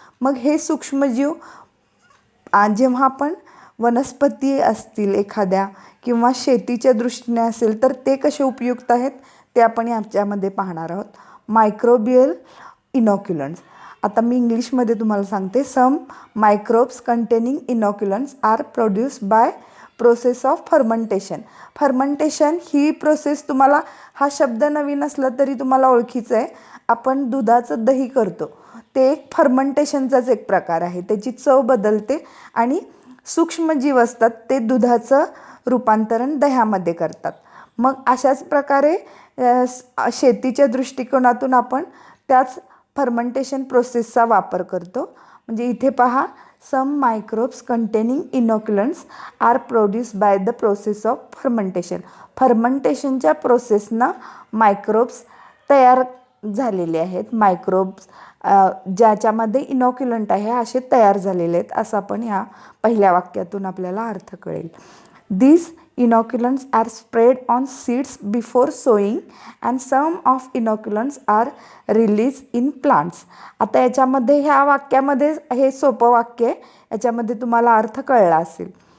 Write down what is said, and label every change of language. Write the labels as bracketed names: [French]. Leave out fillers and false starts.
[Marathi] मग हे सूक्ष्मजीव जेव्हा आपण वनस्पती असतील एखाद्या किंवा शेतीच्या दृष्टीने असेल तर ते कसे उपयुक्त आहेत ते आपण याच्यामध्ये पाहणार आहोत. मायक्रोबियल इनॉक्युलंट्स. आता मी इंग्लिशमध्ये तुम्हाला सांगते. [English] Some microbes containing inoculants are produce by process of fermentation. [Marathi] Fermentation he process तुम्हाला हा शब्द नवीन असला तरी तुम्हाला ओळखीचं आहे. आपण दुधाचं दही करतो ते एक फर्मंटेशनचाच एक प्रकार आहे. त्याची चव बदलते आणि सूक्ष्मजीव असतात ते दुधाचं रूपांतरण दह्यामध्ये करतात. मग अशाच प्रकारे शेतीच्या दृष्टिकोनातून आपण त्याच फर्मंटेशन प्रोसेसचा वापर करतो. म्हणजे इथे पहा, [English] Some microbes containing inoculants are produce by the process of fermentation. [Marathi] फर्मंटेशनच्या प्रोसेसनं microbes तयार झालेले आहेत. मायक्रोब्स ज्याच्यामध्ये इनॉक्युलंट आहे असे तयार झालेले आहेत असं आपण ह्या पहिल्या वाक्यातून आपल्याला अर्थ कळेल. [English] These inoculants are spread on seeds before sowing and some of inoculants are released in plants. [Marathi] आता याच्यामध्ये ह्या वाक्यामध्ये हे सोपं वाक्य आहे, याच्यामध्ये तुम्हाला अर्थ कळला असेल.